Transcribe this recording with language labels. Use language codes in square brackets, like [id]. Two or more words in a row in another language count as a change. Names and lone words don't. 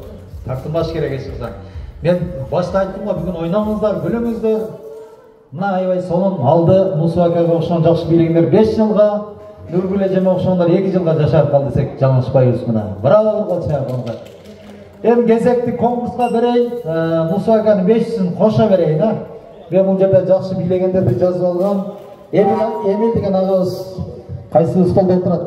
[kk] Тартылмаш керек ешқашан. Мен башта айттым ғой, бүгін ойнаңыздар, күліңіздер. [ky] Мына аябай сонун алды Мусуакаға окшогон жакшы бийлегендер 5 жылга, Нургүл эжеме окшогондор 2 жылга жашап калды десек жаңылышпайбыз мына. Браво кол чыгарганга. Эми кезекти конкурска берейин, Мусуаканын 5-син кошо берейин, а. Мен бул жерде жакшы бийлегендерди жазып алгам. Эмил деген агабыз кайсы столдо отурат?